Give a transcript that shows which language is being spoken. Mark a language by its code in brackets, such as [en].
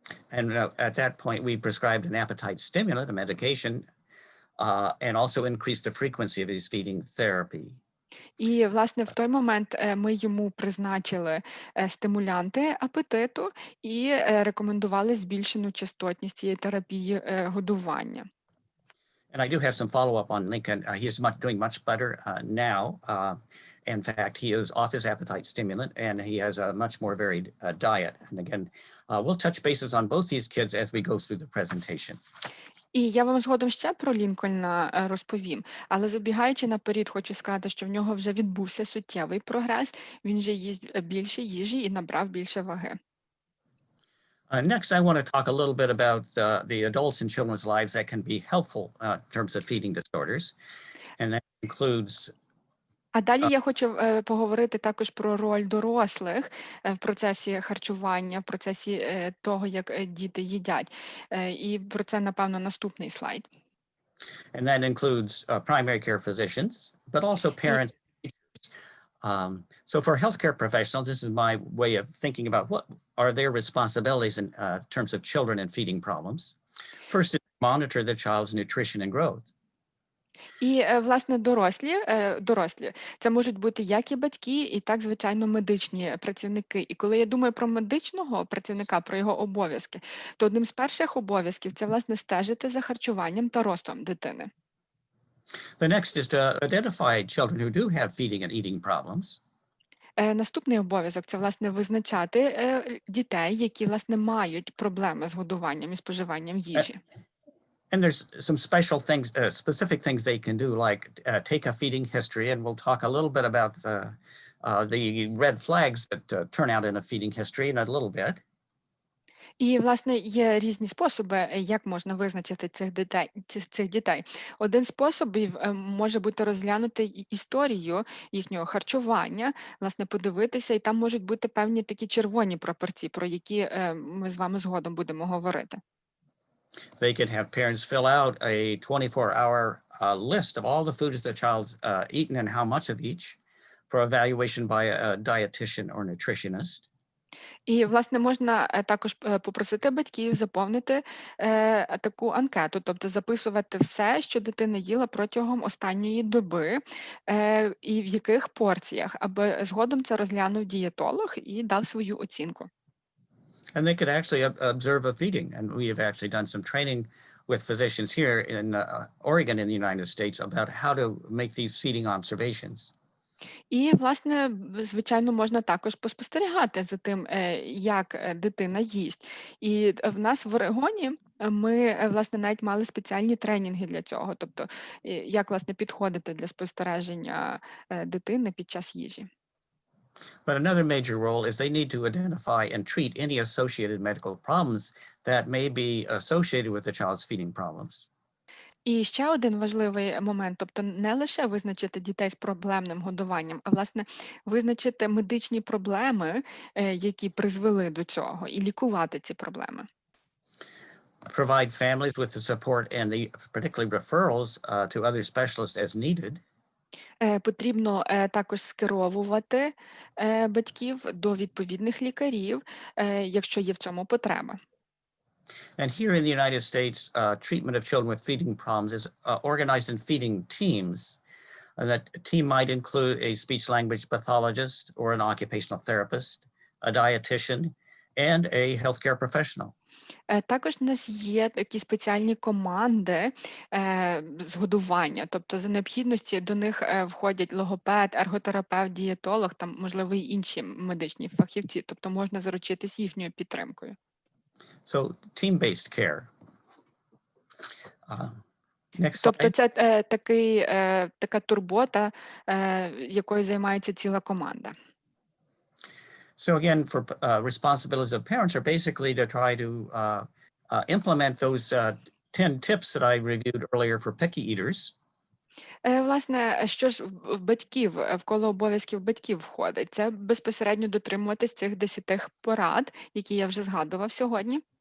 [en] And at that point, we prescribed an appetite stimulant, a medication, and also increased the frequency of his feeding therapy. [uk] І, власне, в той момент ми йому призначили стимулянти апетиту і рекомендували збільшену частотність цієї терапії годування. [en] And I do have some follow-up on Lincoln. He's doing much better now. In fact, he is off his appetite stimulant, and he has a much more varied diet. And again, we'll touch bases on both these kids as we go through the presentation. [uk] І я вам згодом ще про Лінкольна розповім, але забігаючи наперед, хочу сказати, що в нього вже відбувся суттєвий прогрес, він вже їсть більше їжі і набрав більше ваги. [en] Next, I want to talk a little bit about the adults in children's lives that can be helpful in terms of feeding disorders. And that includes [uk] А далі я хочу поговорити також про роль дорослих в процесі харчування, в процесі того, як діти їдять. І про це, напевно, наступний слайд. [en] And that includes primary care physicians, but also parents. So for healthcare professionals, this is my way of thinking about what are their responsibilities in terms of children and feeding problems. First, is monitor the child's nutrition and growth. [uk] І, власне, дорослі, це можуть бути як і батьки, і так, звичайно, медичні працівники. І коли я думаю про медичного працівника, про його обов'язки, то одним з перших обов'язків – це, власне, стежити за харчуванням та ростом дитини. [en] The next is to identify children who do have feeding and eating problems. [uk] Наступний обов'язок – це, власне, визначати дітей, які, власне, мають проблеми з годуванням і споживанням їжі. [en] And there's some special things, specific things they can do, like take a feeding history, and we'll talk a little bit about the red flags that turn out in a feeding history in a little bit. [uk] І, власне, є різні способи, як можна визначити цих дітей. Один з способів може бути розглянути історію їхнього харчування, власне, подивитися, і там можуть бути певні такі червоні прапорці, про які ми з вами згодом будемо говорити. [en] They could have parents fill out a 24-hour list of all the foods the child's eaten and how much of each for evaluation by a dietitian or nutritionist. [uk] І, власне, можна також попросити батьків заповнити таку анкету, тобто записувати все, що дитина їла протягом останньої доби, і в яких порціях, аби згодом це розглянув дієтолог і дав свою оцінку. [en] And they could actually observe a feeding. And we have actually done some training with physicians here in Oregon in the United States about how to make these feeding observations. [uk] І, власне, звичайно, можна також поспостерігати за тим, як дитина їсть. І в нас в Орегоні ми, власне, навіть мали спеціальні тренінги для цього, тобто як, власне, підходити для спостереження дитини під час їжі. [en] But another major role is they need to identify and treat any associated medical problems that may be associated with the child's feeding problems. [uk] І ще один важливий момент, тобто не лише визначити дітей з проблемним годуванням, а, власне, визначити медичні проблеми, які призвели до цього, і лікувати ці проблеми. [en] Provide families with the support and the particularly referrals to other specialists as needed. [uk] Потрібно також скеровувати батьків до відповідних лікарів, якщо є в цьому потреба. [en] And here in the United States, treatment of children with feeding problems is organized in feeding teams. And that team might include a speech-language pathologist or an occupational therapist, a dietitian, and a healthcare professional. [uk] Також в нас є такі спеціальні команди з годування, тобто за необхідності до них входять логопед, ерготерапевт, дієтолог, там, можливо, і інші медичні фахівці, тобто можна заручитись їхньою підтримкою. [en] So team-based care. Next [uk] Тобто [en] slide. [uk] це така турбота, якою займається ціла команда. [en] So again, for responsibilities of parents are basically to try to implement those 10 tips that I reviewed earlier for picky eaters. [uk] Власне, що ж в батьків, в коло обов'язків батьків входить? Це безпосередньо дотримуватись цих 10 порад, які я вже згадував сьогодні.